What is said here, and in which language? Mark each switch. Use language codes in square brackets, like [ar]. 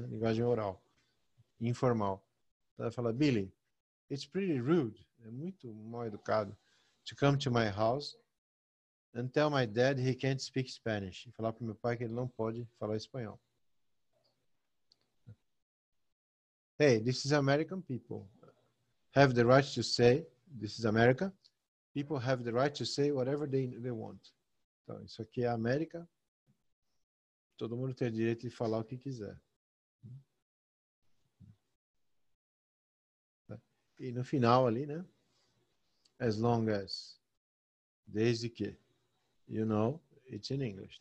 [pt] Linguagem oral, informal. Então vai falar, [en] Billy, it's pretty rude, [pt] é muito mal educado, [en] to come to my house and tell my dad he can't speak Spanish. [pt] E falar para meu pai que ele não pode falar espanhol. [en] Hey, this is American people. Have the right to say, this is America. People have the right to say whatever they want. [pt] Então, isso aqui é a América. Todo mundo tem o direito de falar o que quiser. E no final ali, né? [en] As long as. [pt] Desde que. [en] You know, it's in English.